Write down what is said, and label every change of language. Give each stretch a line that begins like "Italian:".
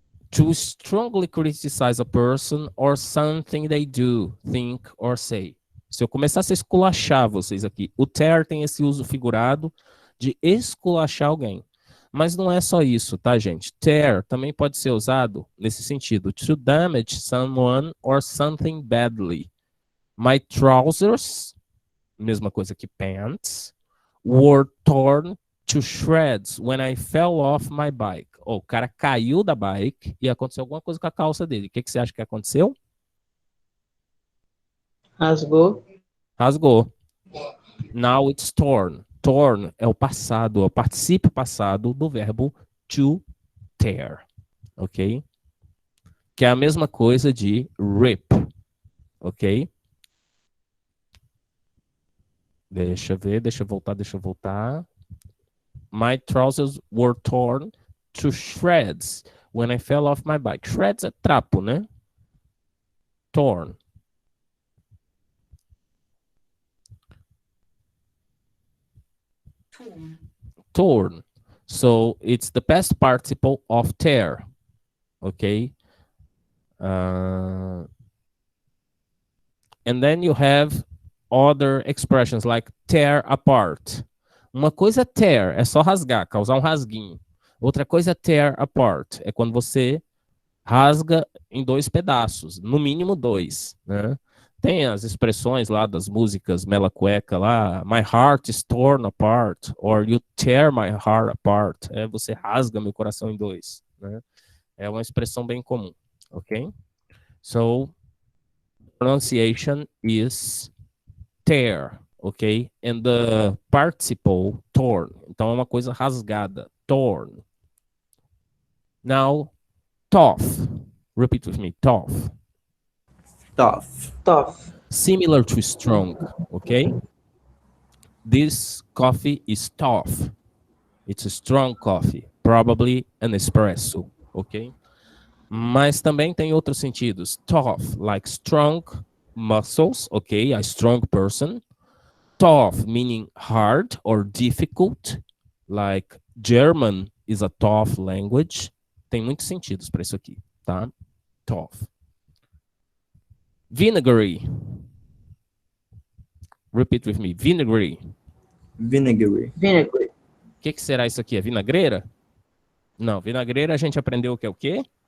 English: To strongly criticize a person or something they do, think or say.
Portuguese: Se eu começasse a esculachar vocês aqui, o tear tem esse uso figurado de esculachar alguém. Mas não é só isso, tá, gente? Tear também pode ser usado nesse sentido.
English: To damage someone or something badly. My trousers,
Portuguese: mesma coisa que
English: pants, were torn to shreds when I fell off my bike.
Portuguese: O cara caiu da bike e aconteceu alguma coisa com a calça dele. O que você acha que aconteceu? Rasgou.
English: Now it's torn.
Portuguese: Torn é o passado, é o particípio passado do verbo to tear, ok? Que é a mesma coisa de rip, ok? Deixa eu voltar.
English: My trousers were torn to shreds when I fell off my bike.
Portuguese: Shreds é trapo, né? Torn.
English: Torn. So it's the past participle of tear. Okay. And then you have other expressions like tear apart.
Portuguese: Uma coisa é tear, é só rasgar, causar um rasguinho. Outra coisa é tear apart, é quando você rasga em 2 pedaços, no mínimo 2, né? Tem as expressões lá das músicas Mela Cueca lá,
English: my heart is torn apart, or you tear my heart apart.
Portuguese: Você rasga meu coração em 2, né? É uma expressão bem comum, ok?
English: So, pronunciation is tear, ok? And the participle, torn.
Portuguese: Então é uma coisa rasgada, torn.
English: Now, tough. Repeat with me, tough. Tough. Tough. Similar to strong, okay? This coffee is tough. It's a strong coffee, probably an espresso, okay?
Portuguese: Mas também tem outros sentidos.
English: Tough, like strong muscles, okay? A strong person. Tough, meaning hard or difficult, like German is a tough language.
Portuguese: Tem muitos sentidos para isso aqui, tá?
English: Tough. Vinegary. Repeat with me. Vinegary. Vinegary. Vinegary.
Portuguese: O que será isso aqui? É vinagreira? Não, vinagreira a gente aprendeu que é o quê?